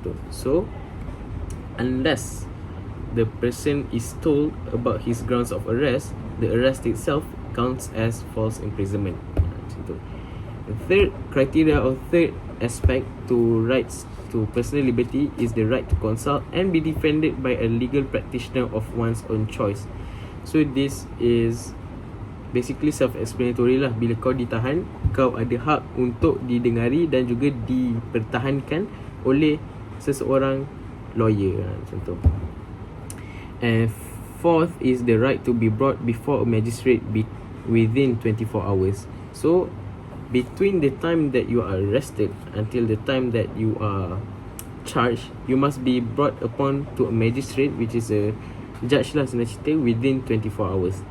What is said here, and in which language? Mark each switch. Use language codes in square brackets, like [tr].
[en] So, unless the person is told about his grounds of arrest, the arrest itself counts as false imprisonment. The third criteria or third aspect to rights to personal liberty is the right to consult and be defended by a legal practitioner of one's own choice. So this is basically self-explanatory lah. [ms] Bila kau ditahan, kau ada hak untuk didengari dan juga dipertahankan oleh seseorang lawyer, macam tu. [en] And fourth is the right to be brought before a magistrate within 24 hours. So between the time that you are arrested until the time that you are charged, you must be brought upon to a magistrate, which is a judge [ms] lah senang cerita, [en] within 24 hours.